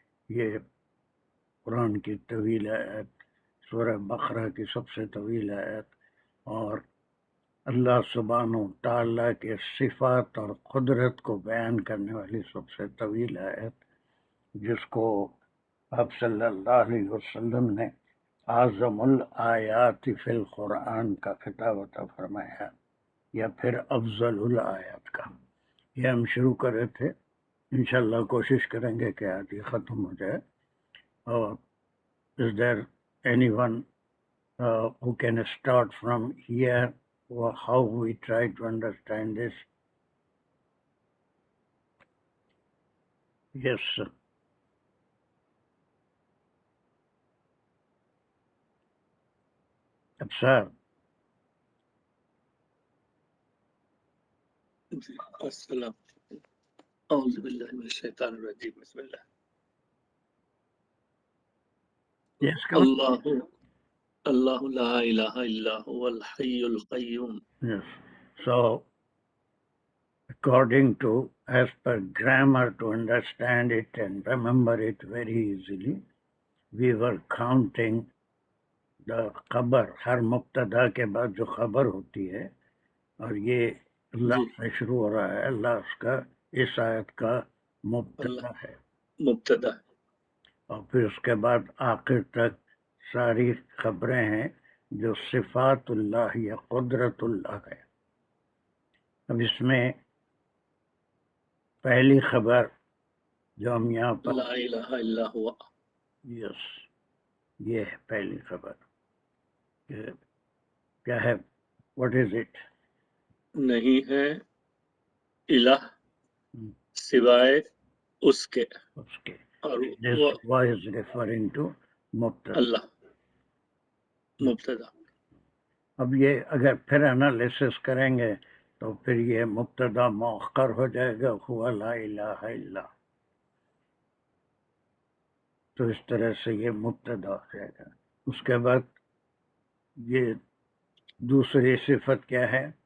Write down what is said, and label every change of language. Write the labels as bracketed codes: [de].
[ur] یہ قرآن کی طویل آیت، سورہ بقرہ کی سب سے طویل آیت، اور اللہ سبحانہ و تعالیٰ کے صفات اور قدرت کو بیان کرنے والی سب سے طویل آیت، جس کو آپ صلی اللہ علیہ وسلم نے [ar] اعظم الآیات فی القرآن [ur] کا خطاب عطا فرمایا، یا پھر افضل الآیات کا. یہ ہم شروع کر رہے تھے، انشاءاللہ کوشش کریں گے کہ آج یہ ختم ہو جائے. [en] اور is there anyone who can start from here, or how we try to understand this? Yes, sir. Sir. [ar] السلام. اعوذ باللہ من الشیطان الرجیم. بسم اللہ. [en] Yes, come on. [ar] اللہ لا الہ الا هو الحی القیوم. [en] Yes. So, according to, as per grammar, to understand it and remember it very easily, we were counting the خبر. [ur] ہر مبتدا کے بعد جو خبر ہوتی ہے، اور یہ اللہ سے شروع ہو رہا ہے، اللہ اس کا اس آیت کا مبتدا ہے، مبتدا. اور پھر اس کے بعد آخر تک ساری خبریں ہیں جو صفات اللہ یا قدرت اللہ ہے. اب اس میں پہلی خبر جو ہم یہاں پر، [ar] لا الہ الا ہوا. [ur] یس، یہ ہے پہلی خبر. کیا ہے؟ [en] What is it? [ur] نہیں ہے الہ سوائے اس کے. اس کے. اور [en] This [ur] وہ [en] was referring to مبتدا. [ur] اللہ مبتدا. اب یہ اگر پھر انالیسس کریں گے تو پھر یہ مبتدا مؤخر ہو جائے گا، [ar] ہوا لا الہ الا. [ur] تو اس طرح سے یہ مبتدا ہو جائے گا. اس کے بعد یہ دوسری صفت کیا ہے؟